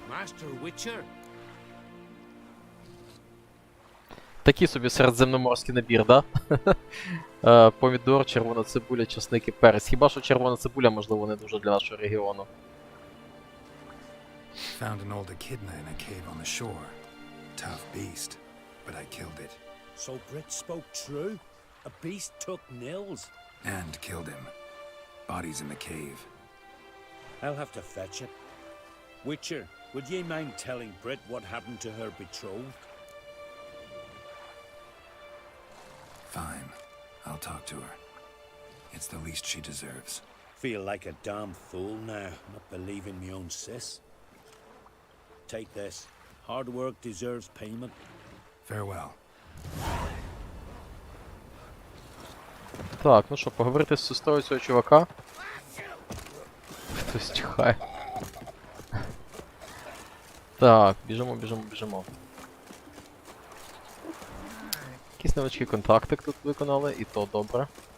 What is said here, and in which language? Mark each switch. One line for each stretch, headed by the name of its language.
English: Master Witcher?
Ukrainian: Такий собі середземноморський набір, да? Помідор, червона цибуля, часник і перець. Хіба що червона цибуля, можливо, не дуже для нашого регіону.
English: Found an old echidna in a cave on the shore. Tough beast, but I killed it. So Brit spoke true? A beast took Nils? And killed him. Body's in the cave. I'll have to fetch it. Witcher, would ye mind telling Brit what happened to her betrothed? Fine. I'll talk to her. It's the least she deserves. Feel like a damn fool now, not believing me own sis. Take this. Hard work deserves payment. Farewell.
Ukrainian: Так, ну що, поговорити з сестрою цього чувака? Хтось чхає. Так, біжимо. Якісь невеличкий контактик тут виконали, і то добре.